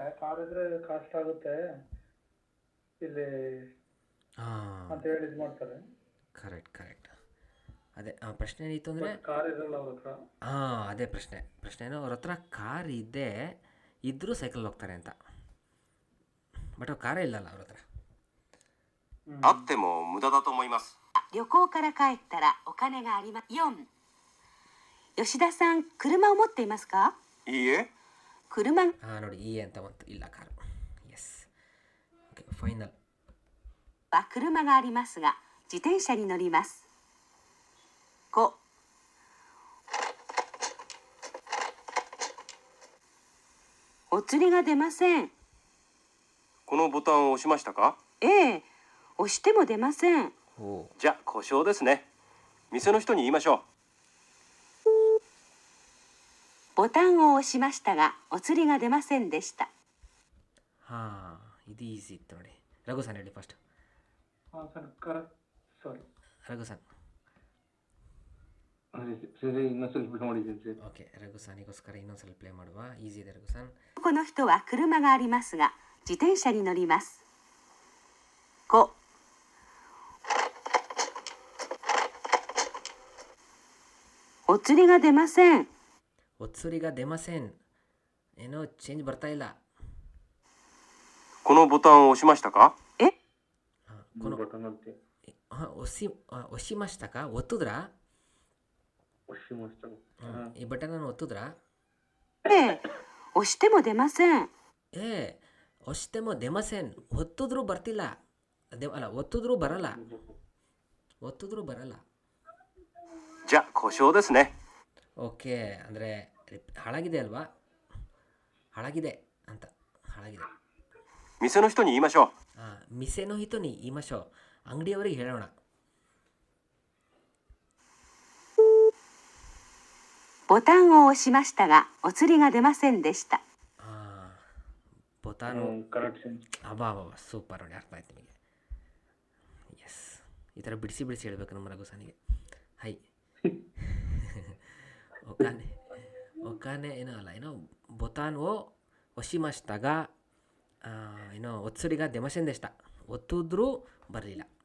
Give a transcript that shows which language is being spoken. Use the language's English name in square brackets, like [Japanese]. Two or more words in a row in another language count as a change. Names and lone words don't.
[Kannada] ಕಾರ್ ಇದ್ರೆ ಕಾಸ್ಟ್ ಆಗುತ್ತೆ ಇಲ್ಲಿ ಅಂತ ಹೇಳಿ ಇದು ಮಾಡ್ತಾರೆ. ಕರೆಕ್ಟ್. ಅದೇ ಪ್ರಶ್ನೆ ಏನಿತ್ತು ಅಂದರೆ, ಕಾರ್ ಇರಲ್ಲ ಅವ್ರ ಹತ್ರ. ಅದೇ ಪ್ರಶ್ನೆನೋ ಅವ್ರ ಹತ್ರ ಕಾರ್ ಇದ್ದರೂ ಸೈಕಲ್ ಹೋಗ್ತಾರೆ ಅಂತ. ಬಟ್ ಅವ್ರು ಕಾರೇ ಇಲ್ಲಲ್ಲ ಅವ್ರ ಹತ್ರ. [Japanese] あっても無駄だと思います。旅行から帰ったらお金があります。4. 吉田さん、車を持っていますか？いいえ。車。 [Kannada] ನೋಡಿ, ಈ ಅಂತ ಬಂತು. ಇಲ್ಲ ಕಾರು. ಎಸ್. ಓಕೆ. ಫೈನಲ್. [Japanese] は車がありますが自転車に乗ります。5、お釣りが出ません。このボタンを押しましたか？ええ、押しても出ません。おう。じゃあ故障ですね。店の人に言いましょう。ボタンを押しましたがお釣りが出ませんでした。 [Kannada] ಇದು ಈಸಿ ಇತ್ತು ನೋಡಿ. ರಘು ಸರ್ ಹೇಳಿ ಫಸ್ಟ್. ಹಾಂ ಸರ್ ಕರೆಕ್ಟ್ ಸಾರಿ ರಘು ಸರ್. ಸರಿ ಇನ್ನೊಂದು ಸ್ವಲ್ಪ ನೋಡಿದ್ದೀನಿ ಸರ್. ಓಕೆ, ರಘು ಸನಿಗೋಸ್ಕರ ಇನ್ನೊಂದು ಸ್ವಲ್ಪ ಪ್ಲೇ ಮಾಡುವ. ಈಸಿ ಇದೆ ರಘು ಸರ್. [Japanese] この人は車がありますが自転車に乗ります。5、お釣りが出ません。お釣りが出ません. [Kannada] ಏನೋ ಚೇಂಜ್ ಬರ್ತಾ ಇಲ್ಲ. [Japanese] このボタンを押しましたか？このボタンって押しましたか? ಒತ್ತಿದ್ರಾ? 押しました。 [Kannada] ಈ ಬಟನ್ ಅನ್ನು ಒತ್ತಿದ್ರಾ? [Japanese] ええ、押しても出ません。押しても出ません. [Kannada] ಒತ್ತಿದ್ರೂ ಬರ್ತಿಲ್ಲ. ಅಲ್ಲ, ಒತ್ತಿದ್ರೂ ಬರಲ್ಲ. ಒತ್ತಿದ್ರೂ ಬರಲ್ಲ. [Japanese] じゃあ故障ですね。 [Kannada] ಓಕೆ, ಅಂದರೆ ಹಾಳಾಗಿದೆ ಅಲ್ವಾ? ಹಾಳಾಗಿದೆ ಅಂತ. ಹಾಳಾಗಿದೆ. [Japanese] 店の人に言いましょう。店の人に言いましょう. [Kannada] ಅಂಗಡಿಯವರಿಗೆ ಹೇಳೋಣ. [Japanese] ボタンを押しましたがお釣りが出ませんでした。ボタンを [Kannada] ಕರೆಕ್ಷನ್. ಸೂಪರ್ ನೋಡಿ, ಅರ್ಥ ಆಯ್ತು ನಿಮಗೆ. ಎಸ್, ಈ ಥರ ಬಿಡಿಸಿ ಹೇಳ್ಬೇಕು ನಮ್ಮ ರಘು ಸನಿಗೆ. ಹೈ. ಒಕಾನೆ ಏನೋ ಅಲ್ಲ, ಏನೋ [Japanese] ボタン を 押しましたが [Kannada] ಏನೋ [Japanese] お釣りが 出ませんでした, [Kannada] ಒತ್ತಿದ್ರೂ ಬರಲಿಲ್ಲ.